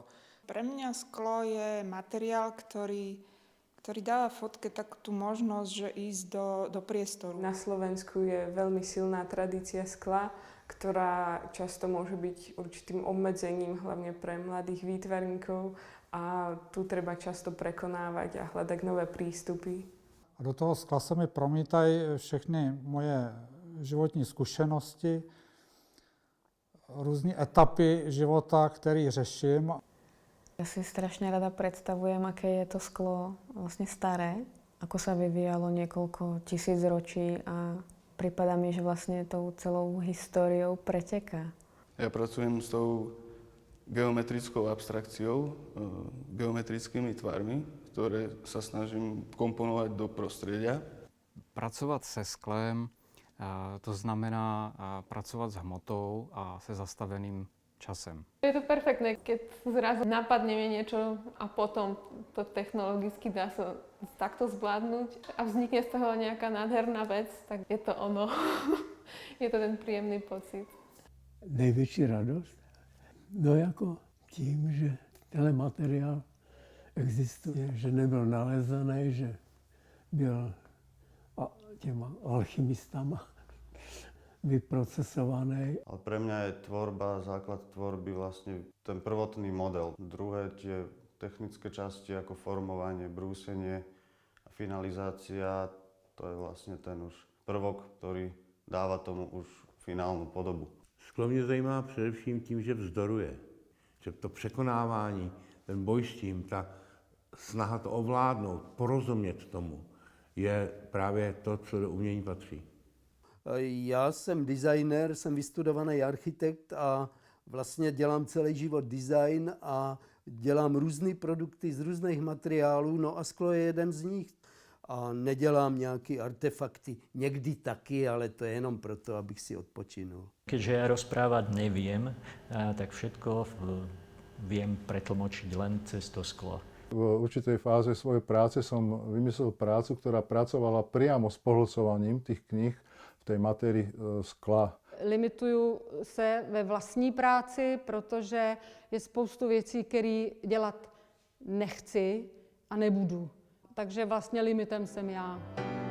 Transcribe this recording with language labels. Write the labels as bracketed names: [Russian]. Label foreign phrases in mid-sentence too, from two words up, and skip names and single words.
[Slovak] Pre mňa sklo je materiál, ktorý dáva fotke tak tú možnosť, že ísť do priestoru. Na Slovensku je veľmi silná tradícia skla, ktorá často môže byť určitým obmedzením, hlavne pre mladých výtvarníkov a tu treba často prekonávať a hľadať nové prístupy. [Czech] A do toho skla se mi promítají všechny moje životní zkušenosti, různé etapy života, které řeším. [Slovak] Ja si strašne rada predstavujem, aké je to sklo vlastne staré, ako sa vyvíjalo niekoľko tisíc ročí a prípada mi, že vlastne tou celou históriou preteká. Ja pracujem s tou geometrickou abstrakciou, geometrickými tvarmi, ktoré sa snažím komponovať do prostredia. [Czech] Pracovať se sklem, to znamená pracovať s hmotou a se zastaveným časem. [Slovak] Je to perfektné, keď zrazu napadne niečo a potom to technologicky dá sa takto zvládnuť a vznikne z toho nejaká nádherná vec, tak je to ono. Je to ten príjemný pocit. [Czech] Největší radost? No jako tím, že tenhle materiál existuje, že nebyl nalezený, že byl těma alchymistama vyprocesovaný. [Slovak] Ale pre mňa je tvorba, základ tvorby vlastne ten prvotný model. Druhé tie technické časti ako formovanie, brúsenie a finalizácia, to je vlastne ten už prvok, ktorý dáva tomu už finálnu podobu. [Czech] Sklo mě zajímá především tím, že vzdoruje. Že to překonávání, ten boj s tím, ta snaha to ovládnout, porozumět tomu, je právě to, co do umění patří. Já jsem designer, jsem vystudovaný architekt a vlastně dělám celý život design a dělám různé produkty z různých materiálů, no a sklo je jeden z nich. A nedělám nějaké artefakty, někdy taky, ale to je jenom proto, abych si odpočinul. [Slovak] Keďže ja rozprávať neviem, tak všetko viem pretlmočiť len cez to sklo. V určitej fáze svojej práce som vymyslel prácu, ktorá pracovala priamo s pohlcovaním tých knih v tej matérii skla. [Czech] Limituju se ve vlastní práci, protože je spoustu věcí, které dělat nechci a nebudu. Takže vlastně limitem jsem já.